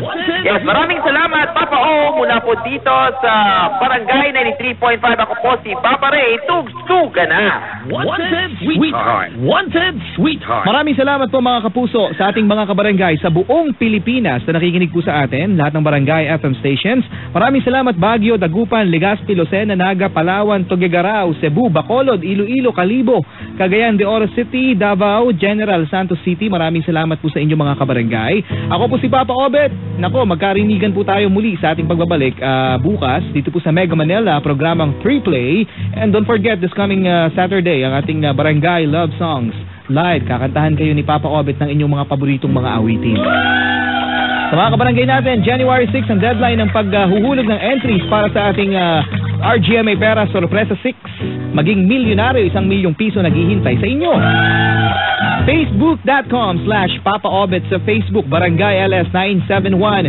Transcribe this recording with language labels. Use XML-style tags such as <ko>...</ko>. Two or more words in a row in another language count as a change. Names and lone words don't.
<tl>Yes, maraming salamat Papa O mula po dito sa Barangay 93.5. Ako po si Papa Ray, tugsuga na. Wanted Sweetheart. Maraming salamat po mga kapuso sa ating mga kabarangay sa buong Pilipinas na nakikinig po sa atin, lahat ng barangay</tl> <en>FM stations.</en> <tl>Maraming salamat Baguio, Dagupan, Legazpi, Lucena, Naga, Palawan, Tuguegarao, Cebu, Bacolod, Iloilo, Kalibo, Cagayan de Oro City, Davao, General Santos City. Maraming salamat po sa inyo mga kabarangay. Ako po si Papa Obet. Nako, magkarinigan po tayo muli sa ating pagbabalik bukas dito po sa Mega Manila, programang 3Play.</tl> <en>And don't forget, this coming Saturday,</en> <tl>ang ating Barangay Love Songs live. Kakantahan kayo ni Papa Obet ng inyong mga paboritong mga awitin. Sa mga kabarangay natin, January 6 ang deadline ng paghuhulog ng entries para sa ating RGMA Pera Sorpresa 6. Maging milyonaryo, 1 milyong piso naghihintay sa inyo. Facebook.com/Papa Obet sa Facebook, Barangay LS 971.</tl>